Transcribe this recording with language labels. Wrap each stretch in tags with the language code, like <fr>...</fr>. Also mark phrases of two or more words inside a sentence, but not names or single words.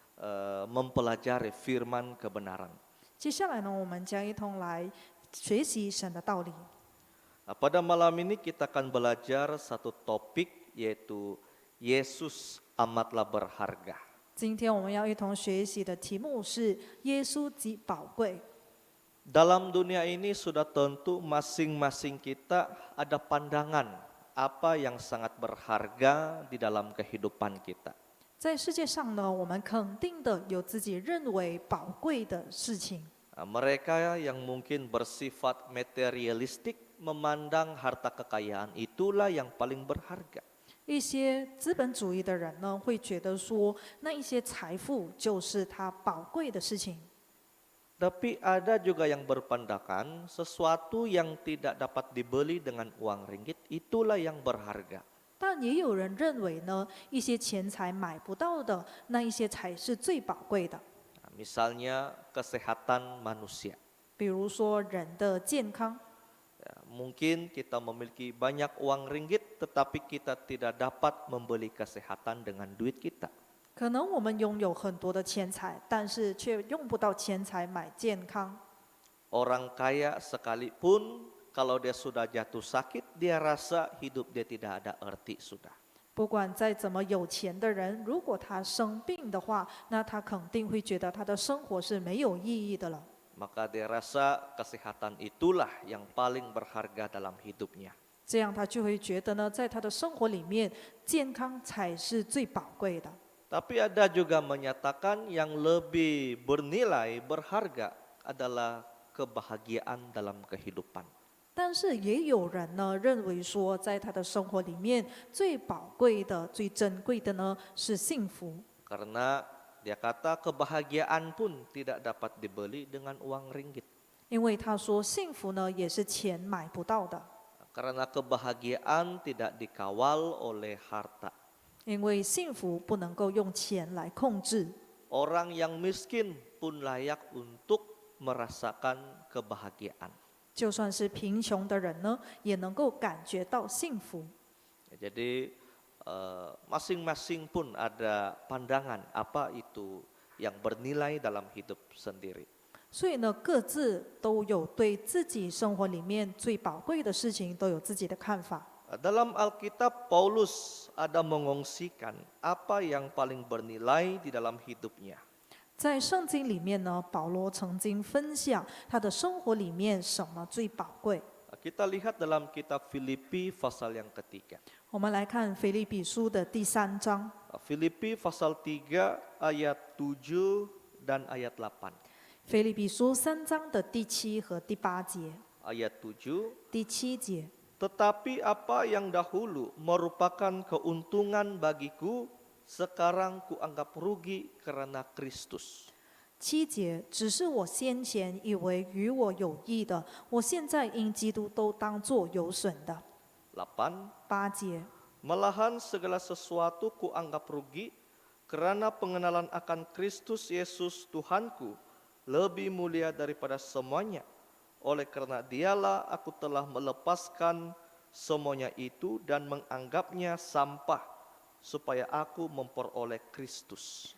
<ms>mempelajari firman kebenaran.</ms> <zh>接下来呢，我们将一同来学习神的道理。</zh> <ms>Pada malam ini kita akan belajar satu topik yaitu Yesus amatlah berharga.</ms> <zh>今天我们要一同学习的题目是耶稣极宝贵。</zh> <ms>Dalam dunia ini sudah tentu masing-masing kita ada pandangan apa yang sangat berharga di dalam kehidupan kita.</ms> <zh>在世界上呢，我们肯定的有自己认为宝贵的事情。</zh> <ms>Mereka yang mungkin bersifat materialistik memandang harta kekayaan itulah yang paling berharga.</ms> <zh>一些资本主义的人呢，会觉得说，那一些财富就是他宝贵的事情。</zh> <ms>Tapi ada juga yang berpandangan sesuatu yang tidak dapat dibeli dengan uang ringgit itulah yang berharga.</ms> <zh>但也有人认为呢，一些钱财买不到的那一些才是最宝贵的。</zh> <ms>Misalnya kesehatan manusia.</ms> <zh>比如说人的健康，</zh> <ms>Mungkin kita memiliki banyak uang ringgit tetapi kita tidak dapat membeli kesehatan dengan duit kita.</ms> <zh>可能我们拥有很多的钱财，但是却用不到钱财买健康。</zh> <ms>Orang kaya sekalipun kalau dia sudah jatuh sakit, dia rasa hidup dia tidak ada arti sudah.</ms> <zh>不管再怎么有钱的人，如果他生病的话，那他肯定会觉得他的生活是没有意义的了。</zh> <ms>Maka dia rasa kesehatan itulah yang paling berharga dalam hidupnya.</ms> <zh>这样他就会觉得呢，在他的生活里面，健康才是最宝贵的。</zh> <ms>Tapi ada juga menyatakan yang lebih bernilai, berharga adalah kebahagiaan dalam kehidupan.</ms> <zh>但是也有人呢认为说，在他的生活里面，最宝贵的、最珍贵的呢是幸福。</zh> <ms>Karena dia kata kebahagiaan pun tidak dapat dibeli dengan uang ringgit.</ms> <zh>因为他说，幸福呢也是钱买不到的，</zh> <ms>Karena kebahagiaan tidak dikawal oleh harta.</ms> <zh>因为幸福不能够用钱来控制。</zh> <ms>Orang yang miskin pun layak untuk merasakan kebahagiaan.</ms> <zh>就算是贫穷的人呢，也能够感觉到幸福。</zh> <ms>Jadi masing-masing pun ada pandangan apa itu yang bernilai dalam hidup sendiri.</ms> <zh>所以呢，各自都有对自己生活里面最宝贵的事情都有自己的看法。</zh> <ms>Dalam Alkitab, Paulus ada mengongsikan apa yang paling bernilai di dalam hidupnya.</ms> <zh>在圣经里面呢，保罗曾经分享他的生活里面什么最宝贵。</zh> <ms>Kita lihat dalam kitab Filipi pasal yang ketiga.</ms> <zh>我们来看腓立比书的第3章，</zh> <ms>Filipi pasal 3 ayat 7 dan ayat 8.</ms> <zh>腓立比书3章的第7和第8节。</zh> <ms>Ayat 7,</ms> <zh>第7节，</zh> <ms>tetapi apa yang dahulu merupakan keuntungan bagiku, sekarang kuanggap rugi karena Kristus.</ms> <zh>7 节，只是我先前以为与我有益的，我现在因基督都当作有损的。</zh> <ms>8,</ms> <zh>8节，</zh> <ms>malahan segala sesuatu kuanggap rugi karena pengenalan akan Kristus Yesus Tuhanku lebih mulia daripada semuanya. Oleh karena dialah aku telah melepaskan semuanya itu dan menganggapnya sampah supaya aku memperoleh Kristus.</ms>